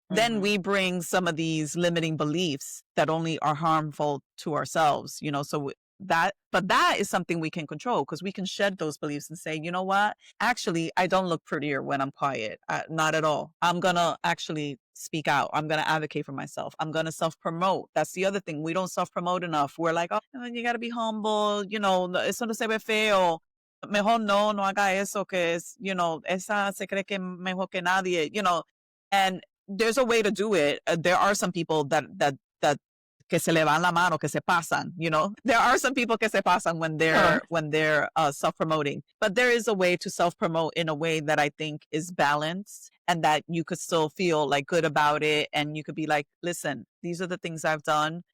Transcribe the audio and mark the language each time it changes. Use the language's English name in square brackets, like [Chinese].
[English] Then we bring some of these limiting beliefs that only are harmful to ourselves, so but that is something we can control, because we can shed those beliefs and say, you know what, actually, I don't look prettier when I'm quiet. Not at all. I'm going to actually speak out. I'm going to advocate for myself. I'm going to self-promote. That's the other thing. We don't self-promote enough. We're like, oh, you got to be humble. [Spanish] Eso no se ve feo. Mejor no haga eso, que es, esa se cree que mejor que nadie, [English] and there's a way to do it. There are some people that [Spanish] que se le van la mano, que se pasan, [English] There are some people [Spanish] que se pasan [English] when they're self-promoting. But there is a way to self-promote in a way that I think is balanced, and that you could still feel like good about it, and you could be like, listen, these are the things I've done.